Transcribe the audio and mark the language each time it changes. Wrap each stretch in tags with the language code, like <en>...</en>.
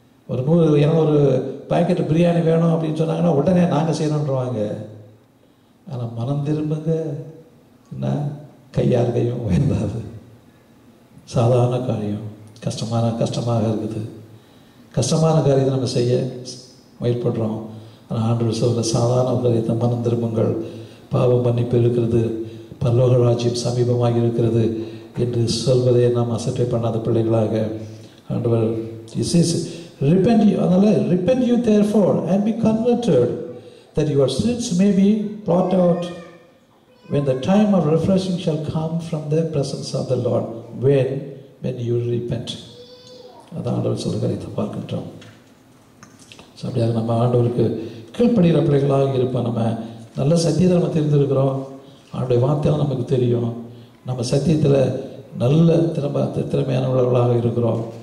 <ta>ஒரு 100-200 பாக்கெட் பிரியாணி வேணும் அப்படின்னு சொன்னாங்கன்னா உடனே நாங்கள் செய்யணுன்றவாங்க. ஆனால் மனம் திரும்புங்க என்ன, கையார் கையும் உயர்ந்தாது. சாதாரண காரியம் கஷ்டமாக இருக்குது. கஷ்டமான காரியத்தை நம்ம செய்ய முயற்படுறோம். ஆனால் ஆண்டவர் சொல்கிற சாதாரண காரியத்தை மனம் திரும்புங்கள், பாவம் மன்னிப்பு இருக்கிறது, பரலோக ராஜ்யம் சமீபமாக இருக்கிறது என்று சொல்வதை நாம் அசட்டை பண்ணாத பிள்ளைகளாக ஆண்டவர்</ta> <en>repent you,</en> <ta>அதனால்</ta> <en>repent you therefore and be converted that your sins may be blotted out when the time of refreshing shall come from the presence of the Lord when you repent.</en> <ta>அதான் ஆண்டவர் சொல்கிற காரியத்தை பார்க்கின்றோம். So அப்படியாக நம்ம ஆண்டவருக்கு கீழ்ப்படுகிற பிள்ளைகளாக இருப்போம். நம்ம நல்ல சத்தியத்தை நம்ம தெரிந்திருக்கிறோம், அவருடைய வார்த்தையெல்லாம் நமக்கு தெரியும், நம்ம சத்தியத்தில் நல்ல திறமையானவர்களாக இருக்கிறோம்.</ta>